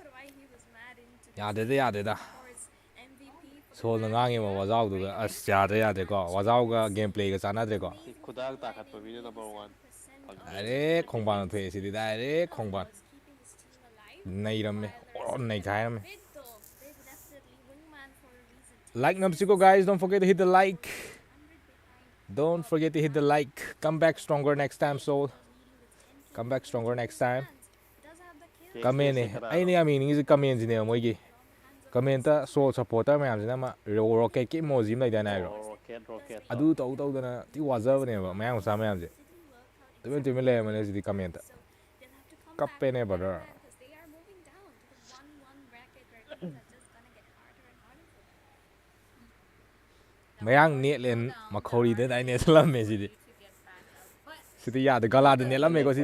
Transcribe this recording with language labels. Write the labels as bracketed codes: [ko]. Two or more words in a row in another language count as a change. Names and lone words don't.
[mni] ꯌꯥꯗꯦꯗ ꯁꯣꯜꯅ ꯉꯥꯡꯉꯤꯕ ꯋꯥꯖꯥꯎꯗꯨꯒ ꯑꯁ ꯌꯥꯗ꯭ꯔꯦꯀꯣ ꯋꯥꯖꯥꯎꯒ ꯒꯦꯝ ꯄ꯭ꯂꯦꯒ ꯆꯥꯟꯅꯗ꯭ꯔꯦꯀꯣ ꯁꯤ ꯈꯨꯗꯥꯡ ꯇꯥꯈꯠꯄ ꯃꯤꯅ ꯅꯝꯕꯔ ꯋꯥꯟ ꯐꯥꯒꯤ ꯗꯥꯏꯔꯦꯛ ꯈꯣꯡꯕꯥꯟ ꯊꯣꯛꯑꯦ ꯁꯤꯗꯤ ꯗꯥꯏꯔꯦꯛ ꯈꯣꯡꯕꯥꯟ ꯅꯩꯔꯝꯃꯦ ꯅꯩꯈꯥꯏꯔꯝꯃꯦ ꯂꯥꯏꯛ ꯅꯝꯁꯤꯀꯣ ꯒꯥꯏꯁ [en] Don't forget to hit the like Don't forget to hit the like. Come back stronger next time, Soul. Come back stronger next time. [mni] ꯀꯃꯦꯟꯅꯦ ꯕꯦꯛꯁꯇꯦꯖꯁꯦ ꯀꯅꯥꯅꯣ ꯑꯩꯅ ꯌꯥꯝ ꯌꯦꯡꯅꯤꯡꯉꯤꯁꯦ ꯀꯃꯦꯟꯁꯤꯅꯦꯕ ꯃꯣꯏꯒꯤ ꯀꯃꯦꯟꯇ ꯁꯣꯜ ꯁꯞꯄꯣꯔꯇꯔ ꯃꯌꯥꯝꯁꯤꯅ ꯑꯃ ꯔꯣꯀꯦꯠꯀꯤ ꯏꯃꯣꯖꯤ ꯑꯃ ꯂꯩꯗꯥꯏꯅꯦ ꯍꯥꯏꯕ꯭ꯔꯣ ꯔꯣꯀꯦꯠꯇꯣ ꯑꯗꯨ ꯇꯧꯗꯅ ꯊꯤ ꯋꯥꯖꯕꯅꯦꯕ ꯃꯌꯥꯡ ꯃꯆꯥ ꯃꯌꯥꯝꯁꯦ ꯇꯨꯃꯤꯟ ꯂꯩꯔꯝꯃꯅꯦ ꯍꯧꯖꯤꯛꯇꯤ ꯀꯃꯦꯟꯇ ꯀꯞꯄꯦꯅꯦ ꯕ꯭ꯔꯗꯔ ꯃꯌꯥꯡ ꯅꯦꯠꯂꯦꯟ ꯃꯈꯧꯔꯤꯗ ꯗꯥꯏ ꯅꯦꯠꯁꯜꯂꯝꯃꯦ ꯁꯤꯗꯤ ꯌꯥꯗꯦ ꯒꯂꯥꯗ ꯅꯦꯠꯂꯝꯃꯦꯀꯣ ꯁꯤꯗꯤ